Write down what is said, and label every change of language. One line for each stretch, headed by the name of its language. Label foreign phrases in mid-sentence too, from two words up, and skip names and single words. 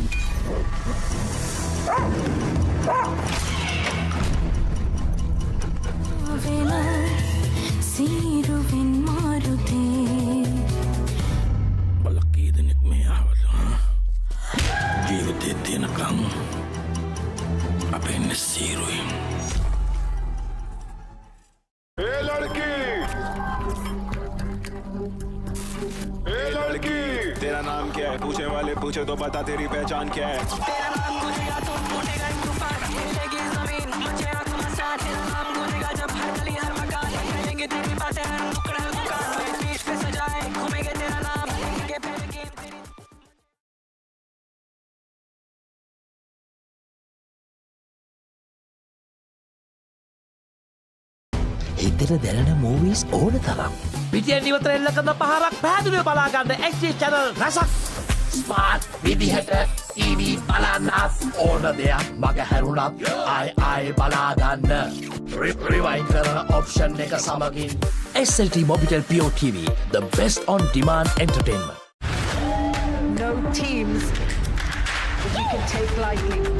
Sinhala: වෙලා සීරුවෙන් මාරුතේ බලකී දෙනෙක් මේ ආවද? ජීවිතේ තියෙනකම් අපේ ඉන්නේ සීරුයි.
Hindi: ए लड़की, ए लड़की, तेरा नाम क्या है? पूछने वाले पूछे तो बता तेरी पहचान क्या है? तेरा नाम गूंजेगा तो फूटेगा तूफान, हिलेगी जमीन, मचेगा घमासान. तेरा नाम गूंजेगा जब हर गली हर मकान, करेंगे तेरी बातें हर नुक्कड़ हर दुकान. मैं बीच पे सजाए घूमेंगे तेरा नाम, लेंगे पहले गेम तेरी.
Sinhala: හිතට දැනෙන මූවීස් ඕන තරම්. පිටියෙන් ඉවතර එල්ල කරන පහරක් පැහැදිලිව බලා ගන්න
English: HD channel
Sinhala: රසක්. ස්මාර්ට් විදිහට TV බලන්නත් ඕන දෙයක් මග හැරුණත් ආයි බලා ගන්න. රිවයින්ඩ් කරන ඔප්ෂන් එක සමගින් SLT Mobitel Pure TV,
English: the best on demand entertainment. No teams that you can take lightly.